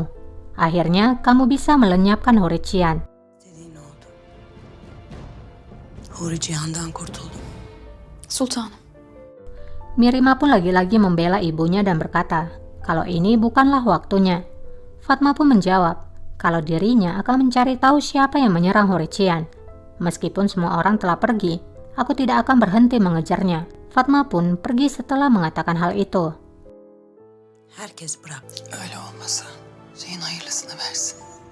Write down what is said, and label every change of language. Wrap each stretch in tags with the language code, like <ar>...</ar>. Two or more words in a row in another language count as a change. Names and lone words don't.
<id>Akhirnya kamu bisa melenyapkan Huri Cihan."</id> <tr>İstediğin oldu. Huri Cihan'dan kurtuldum. Sultanım.</tr> <id>Mirima pun lagi-lagi membela ibunya dan berkata, kalau ini bukanlah waktunya. Fatma pun menjawab, kalau dirinya akan mencari tahu siapa yang menyerang Huri Cihan. Meskipun semua orang telah pergi, aku tidak akan berhenti mengejarnya. Fatma pun pergi setelah mengatakan hal itu.</id> <tr>Herkes bıraktı. Öyle olmasa şeyin hayırlısını versin.</tr>